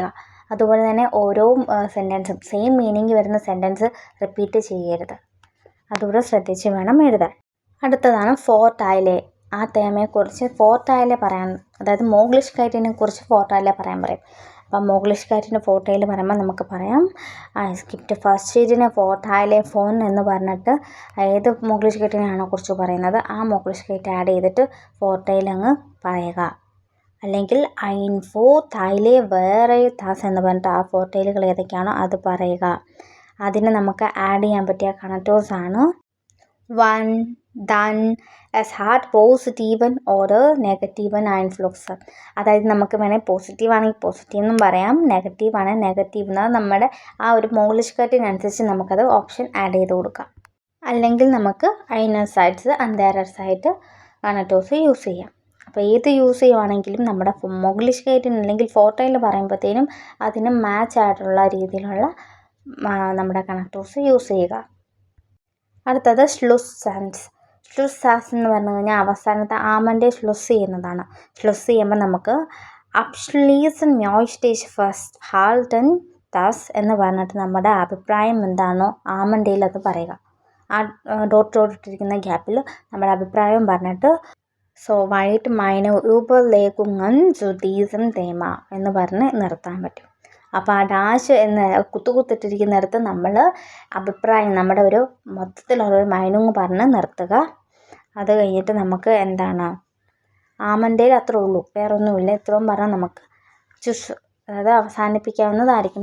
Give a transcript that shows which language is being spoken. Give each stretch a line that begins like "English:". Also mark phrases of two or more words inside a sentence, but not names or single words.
Malayalam: അതുപോലെ തന്നെ ഓരോ സെൻറ്റൻസും
English: same meaning
Malayalam: വരുന്ന സെൻറ്റൻസ് റിപ്പീറ്റ് ചെയ്യരുത്. അതുകൂടെ ശ്രദ്ധിച്ച് വേണം എഴുതാൻ. അടുത്തതാണ് ഫോർട്ടൈലെ. ആ തേമയെക്കുറിച്ച് ഫോർട്ടൈലെ പറയാൻ, അതായത് Möglichkeiten കുറിച്ച് ഫോർട്ടൈലെ പറയാൻ പറയും. അപ്പം Möglichkeiten ഫോർട്ടൈൽ പറയുമ്പോൾ നമുക്ക് പറയാം
German: es gibt verschiedene Vorteile von
Malayalam: എന്ന് പറഞ്ഞിട്ട് ഏത് Möglichkeiten ആണോ കുറിച്ച് പറയുന്നത് ആ Möglichkeit ആഡ് ചെയ്തിട്ട് ഫോർട്ടൈൽ അങ്ങ് പറയുക. അല്ലെങ്കിൽ
German: ein Vorteile wäre das
Malayalam: എന്ന് പറഞ്ഞിട്ട് ആ ഫോർട്ടൈലുകൾ ഏതൊക്കെയാണോ അത് പറയുക. അതിന് നമുക്ക് ആഡ് ചെയ്യാൻ പറ്റിയ കണക്ടേഴ്സാണ്
German: wenn, denn, es hat positiven oder negativen Einfluss.
Malayalam: അതായത് നമുക്ക് വേണേൽ പോസിറ്റീവ് ആണെങ്കിൽ പോസിറ്റീവ് എന്നും പറയാം, നെഗറ്റീവ് ആണെങ്കിൽ നെഗറ്റീവ് എന്നത് നമ്മുടെ ആ ഒരു Möglichkeiten അനുസരിച്ച് നമുക്കത്
English: option add
Malayalam: ചെയ്ത് കൊടുക്കാം. അല്ലെങ്കിൽ നമുക്ക്
German: einerseits andererseits
Malayalam: കണക്ടേഴ്സ് യൂസ് ചെയ്യാം. അപ്പോൾ ഏത് യൂസ് ചെയ്യുവാണെങ്കിലും നമ്മുടെ Möglichkeiten അല്ലെങ്കിൽ ഫോർട്ടൈൽ പറയുമ്പോഴത്തേനും അതിന് മാച്ച് ആയിട്ടുള്ള രീതിയിലുള്ള നമ്മുടെ കണക്ടേഴ്സ് യൂസ് ചെയ്യുക. അടുത്തത് Schlusssatz. Schlusssatz എന്ന് പറഞ്ഞു കഴിഞ്ഞാൽ അവസാനത്തെ ആമൻ്റെ ശ്ലുസ് ചെയ്യുന്നതാണ്. ശ്ലുസ് ചെയ്യുമ്പോൾ നമുക്ക്
German: abschließen möchte ich festhalten das
Malayalam: എന്ന് പറഞ്ഞിട്ട് നമ്മുടെ അഭിപ്രായം എന്താണോ ആമൻ്റെയിൽ അത് പറയുക. ആ ഡോട്ട് ഇട്ടിരിക്കുന്ന ഗ്യാപ്പിൽ നമ്മുടെ അഭിപ്രായം പറഞ്ഞിട്ട്
German: soweit meine Überlegungen zu diesem Thema
Malayalam: എന്ന് പറഞ്ഞ് നിർത്താൻ പറ്റും. അപ്പോൾ ആ ഡാഷ് എന്ന് കുത്തിട്ടിരിക്കുന്നിടത്ത് നമ്മൾ അഭിപ്രായം നമ്മുടെ ഒരു മൊത്തത്തിലുള്ളൊരു മൈനിങ് പറഞ്ഞ് നിർത്തുക. അത് കഴിഞ്ഞിട്ട് നമുക്ക് എന്താണ് ആമൻ്റെയിൽ അത്രേ ഉള്ളൂ, വേറൊന്നുമില്ല. ഇത്രയും പറഞ്ഞാൽ നമുക്ക് ചുസ് അതായത് അവസാനിപ്പിക്കാവുന്നതായിരിക്കും.